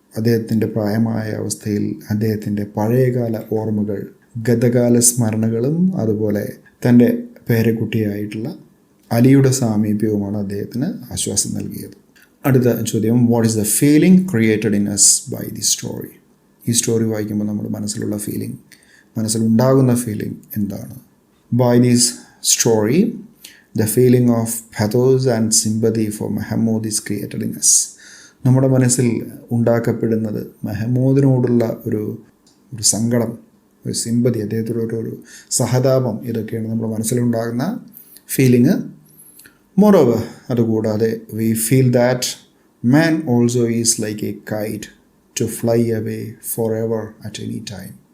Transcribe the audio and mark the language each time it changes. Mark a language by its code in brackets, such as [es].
[ml] അദ്ദേഹത്തിൻ്റെ പ്രായമായ അവസ്ഥയിൽ അദ്ദേഹത്തിൻ്റെ പഴയകാല ഓർമ്മകൾ, ഗതകാല സ്മരണകളും അതുപോലെ തൻ്റെ പേരക്കുട്ടിയായിട്ടുള്ള അലിയുടെ സാമീപ്യവുമാണ് അദ്ദേഹത്തിന് ആശ്വാസം നൽകിയത്. അടുത്ത ചോദ്യം, [en] What is the feeling created in us by the story? [ml] ഈ സ്റ്റോറി വായിക്കുമ്പോൾ നമ്മുടെ മനസ്സിലുണ്ടാകുന്ന ഫീലിംഗ് എന്താണ്? [en] By this story the feeling of pathos and sympathy for Mahmoud is created in us. [ml] നമ്മുടെ മനസ്സിൽ ഉണ്ടാക്കപ്പെടുന്നത് മെഹമൂദിനോടുള്ള ഒരു സങ്കടം, ഒരു സിമ്പതി, അദ്ദേഹത്തിലൊരു സഹതാപം, ഇതൊക്കെയാണ് നമ്മുടെ മനസ്സിലുണ്ടാകുന്ന ഫീലിംഗ്. [en] Moreover, അതുകൂടാതെ we feel that man also is like a kite to fly away for ever at any time.